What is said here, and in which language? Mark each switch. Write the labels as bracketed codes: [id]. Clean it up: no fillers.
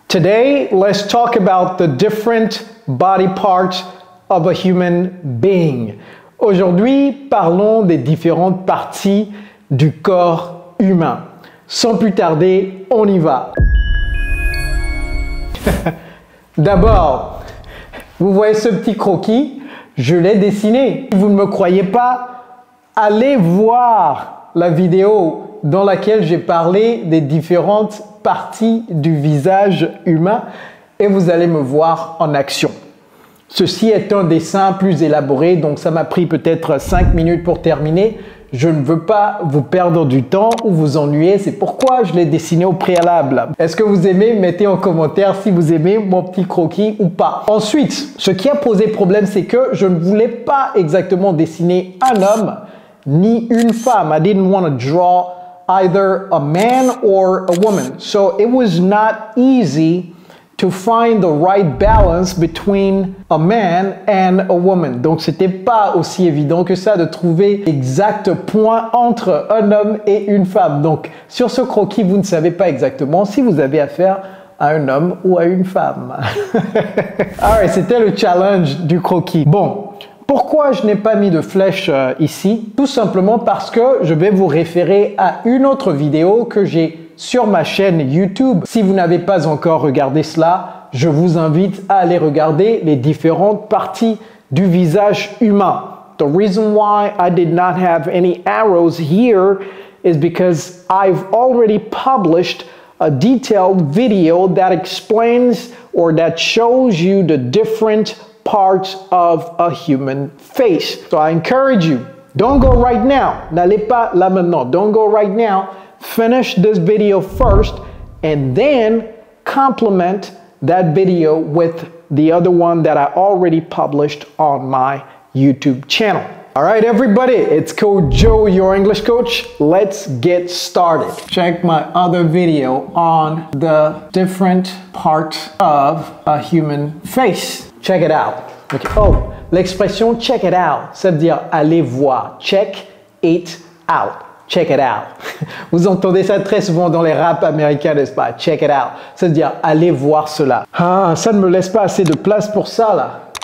[en] Today, let's talk about the different body parts of a human being. [fr] Aujourd'hui, parlons des différentes parties du corps humain. Sans plus tarder, on y va. D'abord, vous voyez ce petit croquis? Je l'ai dessiné. Si vous ne me croyez pas, allez voir la vidéo dans laquelle j'ai parlé des différentes parties du visage humain et vous allez me voir en action. Ceci est un dessin plus élaboré, donc ça m'a pris peut-être 5 minutes pour terminer. Je ne veux pas vous perdre du temps ou vous ennuyer, c'est pourquoi je l'ai dessiné au préalable. Est-ce que vous aimez? Mettez en commentaire si vous aimez mon petit croquis ou pas. Ensuite, ce qui a posé problème, c'est que je ne voulais pas exactement dessiner un homme ni une femme. [en] I didn't want to draw either a man or a woman. So it was not easy to find the right balance between a man and a woman. [fr] Donc c'était pas aussi évident que ça de trouver l'exact point entre un homme et une femme. Donc sur ce croquis, vous ne savez pas exactement si vous avez affaire à un homme ou à une femme. Alright, c'était le challenge du croquis. Bon, pourquoi je n'ai pas mis de flèche ici? Tout simplement parce que je vais vous référer à une autre vidéo que j'ai sur ma chaîne YouTube. Si vous n'avez pas encore regardé cela, je vous invite à aller regarder les différentes parties du visage humain. [en] The reason why I did not have any arrows here is because I've already published a detailed video that explains or that shows you the different parts of a human face. So I encourage you, don't go right now. [fr] N'allez pas là maintenant. [en] Don't go right now. Finish this video first and then complement that video with the other one that I already published on my YouTube channel. All right, everybody, it's Coach Joe, your English coach. Let's get started. Check my other video on the different parts of a human face. Check it out. Okay. [fr] Oh, l'expression [en] check it out, [fr] ça veut dire allez voir. [en] Check it out. Check it out. [fr] Vous entendez ça très souvent dans les raps américains, n'est-ce pas? [en] Check it out. [fr] Ça veut dire allez voir cela. Ah, ça ne me laisse pas assez de place pour ça là.